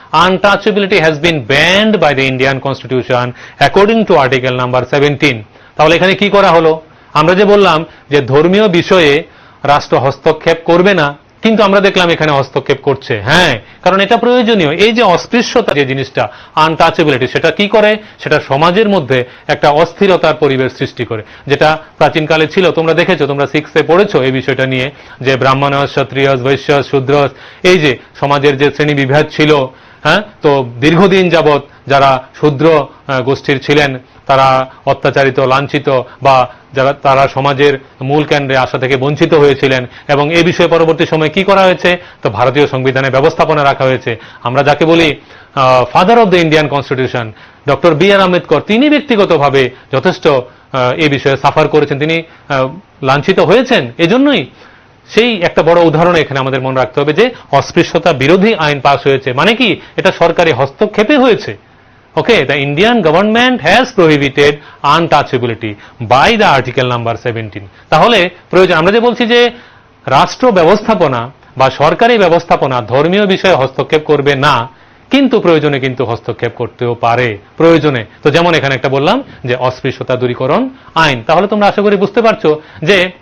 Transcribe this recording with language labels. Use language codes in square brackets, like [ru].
[en] Untouchability has been banned by the Indian Constitution according to article number 17. [bn] তাহলে এখানে কি করা হলো? আমরা যে বললাম যে ধর্মীয় বিষয়ে রাষ্ট্র হস্তক্ষেপ করবে না, কিন্তু আমরা দেখলাম এখানে হস্তক্ষেপ করছে। হ্যাঁ, কারণ এটা প্রয়োজনীয়। এই যে অস্পৃশ্যতা যে জিনিসটা, আনটাচেবিলিটি, সেটা কি করে? সেটা সমাজের মধ্যে একটা অস্থিরতার পরিবেশ সৃষ্টি করে, যেটা প্রাচীনকালে ছিল। তোমরা দেখেছো, তোমরা 6-এ পড়েছো এই বিষয়টা নিয়ে, যে ব্রাহ্মণ, ক্ষত্রিয়, বৈশ্য, শূদ্র, এই যে সমাজের যে শ্রেণী বিভেদ ছিল। হ্যাঁ, তো দীর্ঘদিন যাবৎ যারা শূদ্র গোষ্ঠীর ছিলেন, তারা অত্যাচারিত, লাঞ্ছিত, বা তারা সমাজের মূল কেন্দ্রে আসা থেকে বঞ্চিত হয়েছিলেন। এবং এই বিষয়ে পরবর্তী সময়ে কি করা হয়েছে? তো ভারতীয় সংবিধানে ব্যবস্থাপনা রাখা হয়েছে। আমরা যাকে বলি [en] father of the Indian constitution, [bn] doctor B.R.. Ambedkar, তিনি ব্যক্তিগতভাবে যথেষ্ট এই বিষয়ে সাফার করেছেন, তিনি লাঞ্ছিত হয়েছেন। এজন্যই সেই একটা বড় উদাহরণ এখানে আমাদের মনে রাখতে হবে, যে অস্পৃশ্যতা বিরোধী আইন পাস হয়েছে, মানে কি, এটা সরকারি হস্তক্ষেপে হয়েছে। [en] Okay, the Indian government has prohibited untouchability by the article number 17. [bn] তাহলে প্রয়োজন, আমরা যে বলছি যে রাষ্ট্র ব্যবস্থাপনা বা সরকারি ব্যবস্থাপনা ধর্মীয় বিষয়ে হস্তক্ষেপ করবে না, কিন্তু প্রয়োজনে কিন্তু হস্তক্ষেপ করতেও পারে, প্রয়োজনে। তো যেমন এখানে একটা বললাম যে অস্পৃশ্যতা দূরীকরণ আইন। তাহলে তোমরা আশা করি বুঝতে পারছো যে